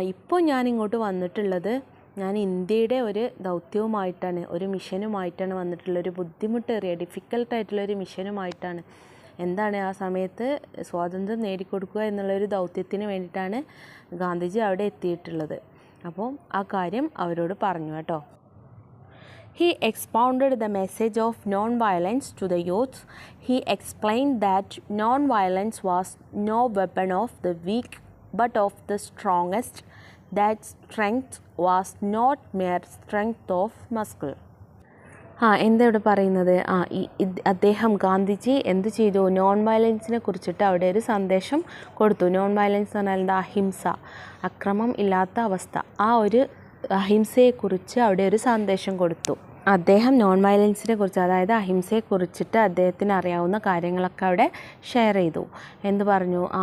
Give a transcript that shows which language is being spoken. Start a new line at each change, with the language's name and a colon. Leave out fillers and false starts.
Malayalam: ഇപ്പോൾ ഞാൻ ഇങ്ങോട്ട് വന്നിട്ടുള്ളത് ഞാൻ ഇന്ത്യയുടെ ഒരു ദൗത്യവുമായിട്ടാണ്, ഒരു മിഷനുമായിട്ടാണ് വന്നിട്ടുള്ളത്. ഒരു ബുദ്ധിമുട്ടേറിയ ഡിഫിക്കൽട്ടായിട്ടുള്ളൊരു മിഷനുമായിട്ടാണ്. എന്താണ്? ആ സമയത്ത് സ്വാതന്ത്ര്യം നേടിക്കൊടുക്കുക എന്നുള്ളൊരു ദൗത്യത്തിന് വേണ്ടിയിട്ടാണ് ഗാന്ധിജി അവിടെ എത്തിയിട്ടുള്ളത്. അപ്പോൾ ആ കാര്യം അവരോട് പറഞ്ഞു കേട്ടോ.
English: He expounded the message of non-violence to the youth. He explained that non-violence was no weapon of the weak but of the strongest, that strength was not mere strength of muscle.
Malayalam: എന്താ ഇവിടെ പറയുന്നത്? അദ്ദേഹം ഗാന്ധിജി എന്ത് ചെയ്തു? Non വയലൻസിനെ കുറിച്ചിട്ട് അവിടെ ഒരു സന്ദേശം കൊടുത്തു. നോൺ വയലൻസ് എന്ന് പറഞ്ഞാൽ എന്താ? അഹിംസ, അക്രമം ഇല്ലാത്ത അവസ്ഥ. ആ ഒരു അഹിംസയെക്കുറിച്ച് അവിടെ ഒരു സന്ദേശം കൊടുത്തു. അദ്ദേഹം നോൺ വയലൻസിനെ കുറിച്ച്, അതായത് അഹിംസയെക്കുറിച്ചിട്ട് അദ്ദേഹത്തിന് അറിയാവുന്ന കാര്യങ്ങളൊക്കെ അവിടെ ഷെയർ ചെയ്തു. എന്ത് പറഞ്ഞു?